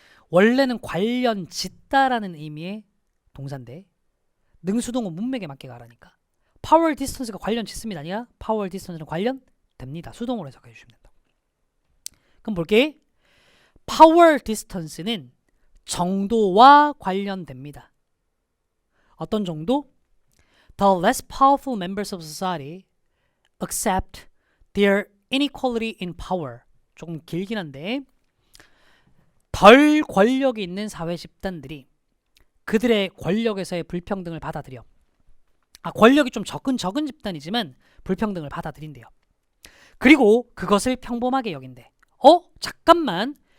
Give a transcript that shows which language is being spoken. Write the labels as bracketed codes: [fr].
[ko] 원래는 관련 짓다라는 의미의 동사인데 능수동은 문맥에 맞게 가라니까. power distance가 관련 짓습니다. 아니야? power distance는 관련 됩니다. 수동으로 해석해 주시면 된다. 그럼 볼게. power distance는 정도와 관련됩니다. 어떤 정도? [en] The less powerful members of society accept their inequality in power. [ko] 조금 길긴 한데 덜 권력이 있는 사회 집단들이 그들의 권력에서의 불평등을 받아들여. 권력이 좀 적은 집단이지만 불평등을 받아들인대요. 그리고 그것을 평범하게 여긴대. 잠깐만.